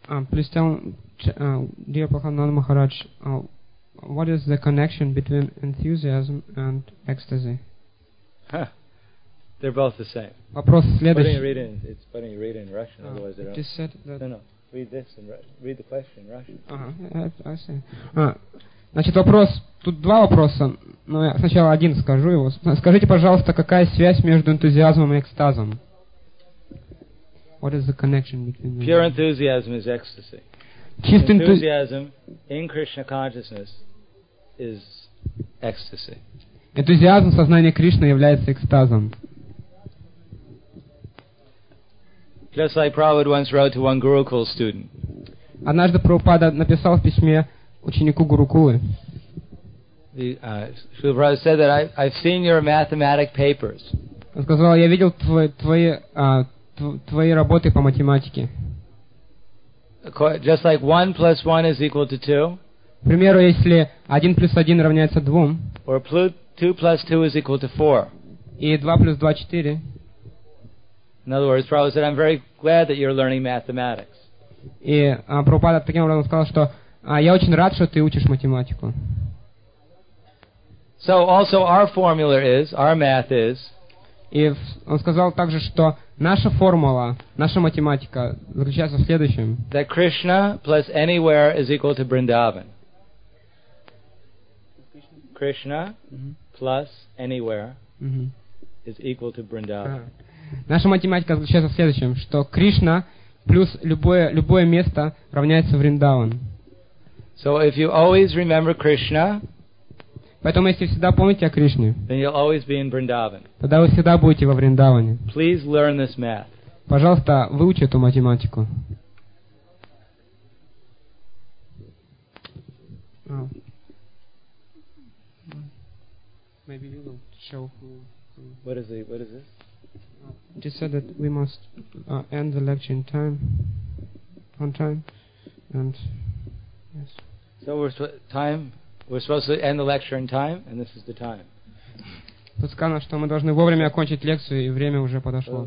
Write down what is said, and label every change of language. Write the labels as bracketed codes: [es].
[en] Please tell dear Pahananda Maharaj, what is the connection between enthusiasm and ecstasy? They're both the same. [ru] Вопрос следующий. [en] It's funny you read it in Russian, otherwise they're just said that. No. Read this and read the question in Russian. I see. [ru] Значит, вопрос. Тут два вопроса, но я сначала один скажу его. Скажите, пожалуйста, какая связь между энтузиазмом и экстазом? [en] What is the connection between them? Pure enthusiasm is ecstasy. [ru] Чистый [en] энтузиазм in Krishna consciousness is ecstasy. [ru] Энтузиазм сознания Кришны является экстазом. [en] Just like Prabhupada once wrote to one Gurukul student. [ru] Однажды Прабхупада написал в письме ученику Гурукулы. [en] Shrila Prabhupada said that I've seen your mathematic papers. [ru] Он сказал, я видел твои работы по математике. [en] Just like 1 + 1 is equal to 2. [ru] К примеру, если 1 + 1 равняется 2. [en] Or 2 + 2 is equal to 4. [ru] И 2 + 2 = 4. [en] In other words, Prabhupada said, I'm very glad that you're learning mathematics. [ru] И Прабхупада таким образом сказал, что я очень рад, что ты учишь математику. [en] So also our formula is, our math is. [ru] И он сказал также, что наша формула, наша математика заключается в следующем. [en] That Krishna plus anywhere is equal to Vrindavan. Krishna plus anywhere is equal to Vrindavan. [ru] Наша математика заключается в следующем, что Кришна плюс любое место равняется Вриндаван. [en] So if you always remember Krishna, [ru] поэтому если всегда помните о Кришне, [en] then you'll always be in Vrindavan. [ru] Тогда вы всегда будете во Вриндаване. [en] Please learn this math. [ru] Пожалуйста, выучи эту математику. [en] Maybe you will show who. What is this? Just said that we must end the lecture in time, on time, and yes. So we're supposed to end the lecture in time, and this is the time. [ru] Тут сказано, что мы должны вовремя окончить лекцию, и время уже подошло.